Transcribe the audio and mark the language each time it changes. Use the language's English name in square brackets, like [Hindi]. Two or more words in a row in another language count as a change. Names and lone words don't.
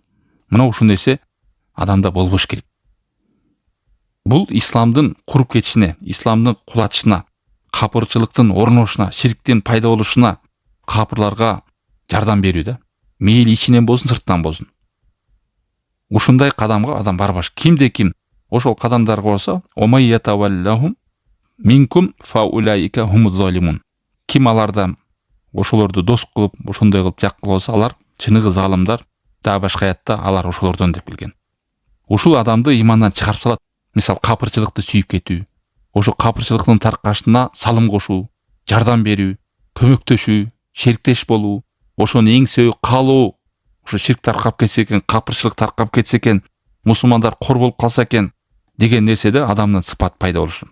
[Kyrgyz] Мына ушул нерсе адамда болбош керек. Бул исламдын куруп кетишине, исламдын кулатышына, капырчылыктын орношуна, ширктин пайда болушуна капырларга жардам берүү да. Мейли ичинен болсун, сырттан болсун. Ушундай кадамга адам барбаш. Кимде ким ошол кадамдарга болсо, [Arabic] ومن يتولهم منكم فأولئك هم الظالمون. [Kyrgyz] Ким алардан ошолорду дос кылып, ошондой кылып жак болсо, алар чыныгы залымдар, дагы башка аятта алар ошолордон деп келген. Ушул адамды имандан чыгарып салат. Мисал, капырчылыкты сүйүп кетүү, ошо капырчылыктын таркашына салым кошуу, жардам берүү, көмөктөшүү, шериктеш болуу, ошону эңсөө, каалоо, ошо ширк таркап кетсе экен, капырчылык таркап кетсе экен, мусулмандар кор болуп калса экен деген нерседе адамдын сыпат пайда болушу.